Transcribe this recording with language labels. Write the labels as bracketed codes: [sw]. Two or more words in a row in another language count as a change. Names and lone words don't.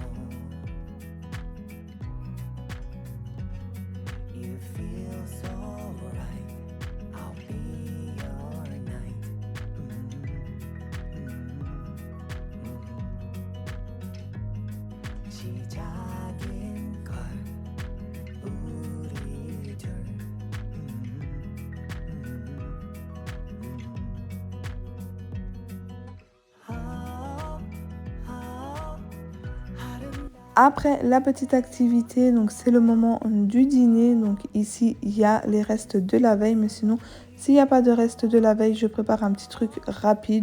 [en] You feel so right. I'll be your night. [ko] 시작인 걸 우리 둘. [fr] Après la petite activité, donc c'est le moment du dîner. Donc ici, il y a les restes de la veille. Mais sinon, s'il n'y a pas de reste de la veille, je prépare un petit truc rapide.